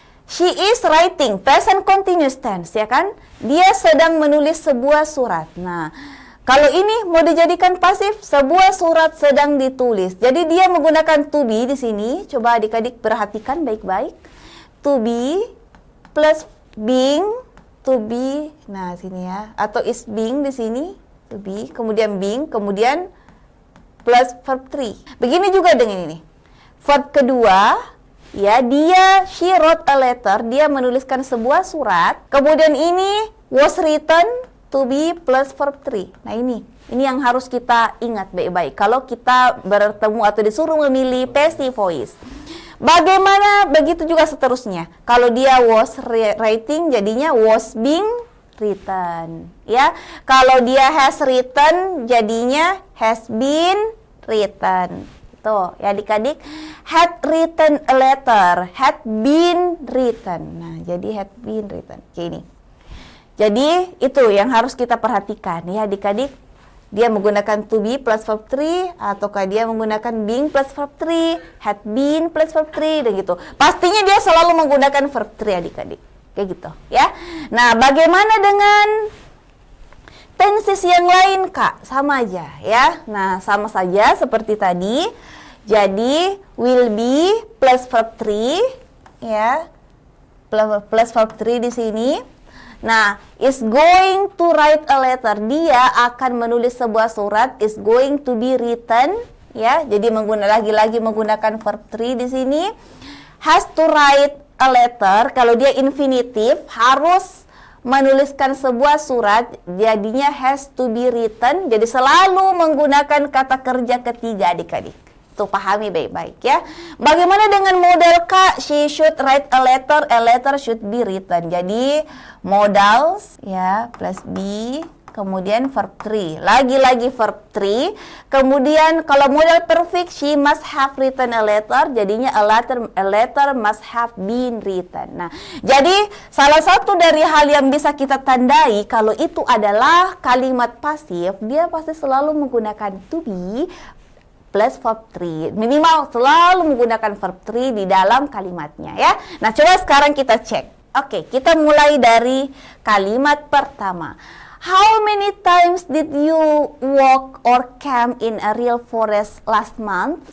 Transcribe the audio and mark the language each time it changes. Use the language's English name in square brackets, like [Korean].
[English] She is writing present continuous tense, ya kan? [Indonesian] Dia sedang menulis sebuah surat. Nah, kalau ini mau dijadikan pasif, sebuah surat sedang ditulis. Jadi dia menggunakan to be di sini. Coba adik-adik perhatikan baik-baik. To be plus being, to be. Nah, sini ya. Atau is being di sini, to be, kemudian being, kemudian plus verb 3. Begini juga dengan ini. Verb kedua, ya, [English] she wrote a letter, [Indonesian] dia menuliskan sebuah surat. Kemudian ini was written, to be plus verb 3. Nah, ini yang harus kita ingat baik-baik kalau kita bertemu atau disuruh memilih passive voice. Bagaimana begitu juga seterusnya. Kalau dia was writing jadinya was being written, ya. Kalau dia has written jadinya has been written. [English] Tuh, ya adik-adik, had written a letter, had been written. Nah, jadi had been written. [Indonesian] Kayak ini. Jadi itu yang harus kita perhatikan ya adik-adik. Dia menggunakan to be plus verb 3 ataukah dia menggunakan being plus verb 3, had been plus verb 3 dan gitu. Pastinya dia selalu menggunakan verb 3 adik-adik. Kayak gitu ya. Nah, bagaimana dengan tenses yang lain, Kak? Sama aja ya. Nah, sama saja seperti tadi. Jadi will be plus verb 3 ya. Plus verb 3 di sini. [English] Nah, is going to write a letter. [Indonesian] Dia akan menulis sebuah surat. [English] Is going to be written. [Indonesian] Ya, jadi lagi-lagi menggunakan verb 3 di sini. [English] Has to write a letter. [Indonesian] Kalau dia infinitif, harus menuliskan sebuah surat. [English] Jadinya has to be written. [Indonesian] Jadi selalu menggunakan kata kerja ketiga adik-adik. Tuh, pahami baik-baik ya. Bagaimana dengan modal Kak? [English] She should write a letter should be written. [Indonesian] Jadi modals ya plus be, kemudian verb 3. Lagi-lagi verb 3. Kemudian kalau modal perfect, [English] she must have written a letter, [Indonesian] jadinya [English] a letter must have been written. [Indonesian] Nah, jadi salah satu dari hal yang bisa kita tandai kalau itu adalah kalimat pasif, dia pasti selalu menggunakan to be plus verb 3. Minimal selalu menggunakan verb 3 di dalam kalimatnya ya. Nah, coba sekarang kita cek. Oke, kita mulai dari kalimat pertama. [English] How many times did you walk or camp in a real forest last month?